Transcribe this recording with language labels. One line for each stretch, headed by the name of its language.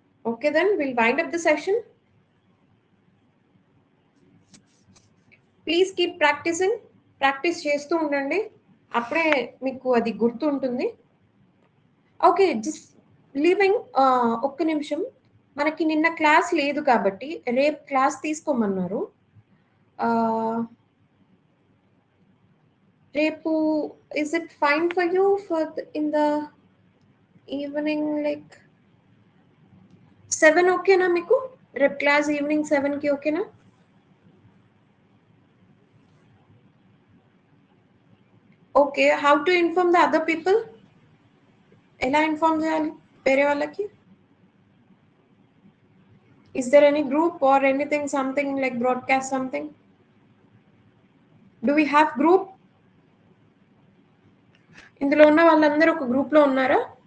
English: Okay, then we'll wind up the session. Please keep practicing.
Telugu: Practice చేస్తూ ఉండండి, అప్పుడే మీకు అది గుర్తుంటుంది. ఓకే, జస్ట్ లీవింగ్ ఒక్క నిమిషం. మనకి నిన్న క్లాస్ లేదు కాబట్టి రేపు క్లాస్ తీసుకోమన్నారు.
English: రేపు is it fine for you for in the evening like 7?
Telugu: ఓకేనా మీకు? రేపు క్లాస్ ఈవినింగ్ 7కి ఓకేనా?
English: Okay, how to inform the other people?
Telugu: ఎలా ఇన్ఫార్మ్ చేయాలి వేరే వాళ్ళకి?
English: Is there any group or anything, something like broadcast something? Do we have group?
Telugu: ఇందులో ఉన్న వాళ్ళందరూ ఒక గ్రూప్ లో ఉన్నారా?